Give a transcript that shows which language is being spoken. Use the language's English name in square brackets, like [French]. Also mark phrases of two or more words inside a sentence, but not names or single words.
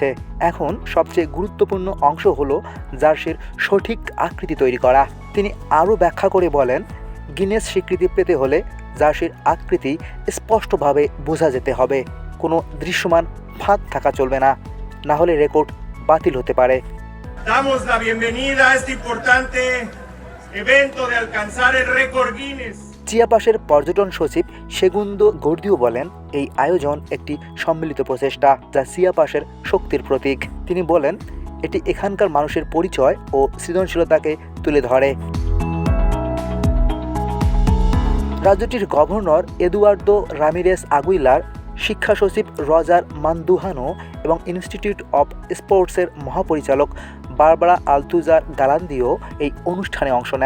[Bangla] এখন সবচেয়ে গুরুত্বপূর্ণ অংশ হলো জার্সির সঠিক আকৃতি তৈরি করা। তিনি আরও ব্যাখ্যা করে বলেন, গিনেস স্বীকৃতি পেতে হলে জার্সির আকৃতি স্পষ্টভাবে বোঝা যেতে হবে। কোনো দৃশ্যমান ফাঁক থাকা চলবে না, না হলে রেকর্ড বাতিল হতে পারে। [Spanish] Damos la bienvenida a este importante evento de alcanzar el récord Guinness. [Bangla] চিয়াপাসের পর্যটন সচিব সেগুন্দো গর্দিও বলেন, এই আয়োজন একটি সম্মিলিত প্রচেষ্টা যা চিয়াপাসের শক্তির প্রতীক। তিনি বলেন, এটি এখানকার মানুষের পরিচয় ও সৃজনশীলতাকে তুলে ধরে। রাজ্যটির গভর্নর এদুয়ার্দো রামিরেস আগুইলার, শিক্ষা সচিব রজার মান্দুহানো এবং ইনস্টিটিউট অব স্পোর্টসের মহাপরিচালক বারবারা আলতুজার গালান্দিও এই অনুষ্ঠানে অংশ নেন।